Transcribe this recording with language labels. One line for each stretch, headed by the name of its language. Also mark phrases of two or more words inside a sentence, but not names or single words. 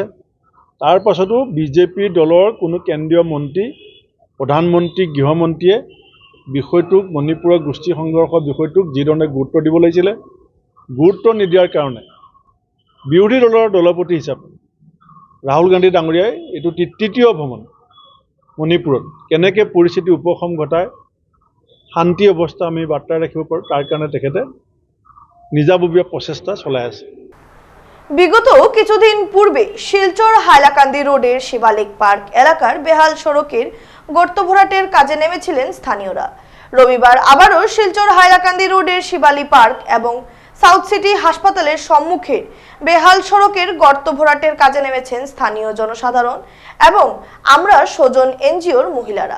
Assamese: তাৰ পাছতো বিজেপি দলৰ কোনো কেন্দ্ৰীয় মন্ত্ৰী, প্ৰধানমন্ত্ৰী, গৃহমন্ত্ৰীয়ে বিষয়টোক, মণিপুৰৰ গোষ্ঠী সংঘৰ্ষৰ বিষয়টোক যিধৰণে গুৰুত্ব দিব লাগিছিলে, গুৰুত্ব নিদিয়াৰ কাৰণে বিৰোধী দলৰ দলপতি হিচাপে ৰাহুল গান্ধী ডাঙৰীয়াই এইটো তৃতীয় ভ্ৰমণ মণিপুৰত কেনেকৈ পৰিস্থিতি উপশম ঘটায়, শান্তি অৱস্থা আমি বাৰ্তাই ৰাখিব পাৰোঁ, তাৰ কাৰণে তেখেতে নিজাববীয়া প্ৰচেষ্টা চলাই আছে।
Bangla: বিগত কিছুদিন পূর্বে শিলচর হাইলাকান্দি রোডের শিবালিক পার্ক এলাকার বেহাল সড়কের গর্ত ভরাটের কাজে নেমেছিলেন স্থানীয়রা। রবিবার আবারও শিলচর হাইলাকান্দি রোডের শিবালি পার্ক এবং সাউথ সিটি হাসপাতালের সম্মুখে বেহাল সড়কের গর্ত ভরাটের কাজে নেমেছেন স্থানীয় জনসাধারণ এবং আমরা স্বজন এনজিওর মহিলারা।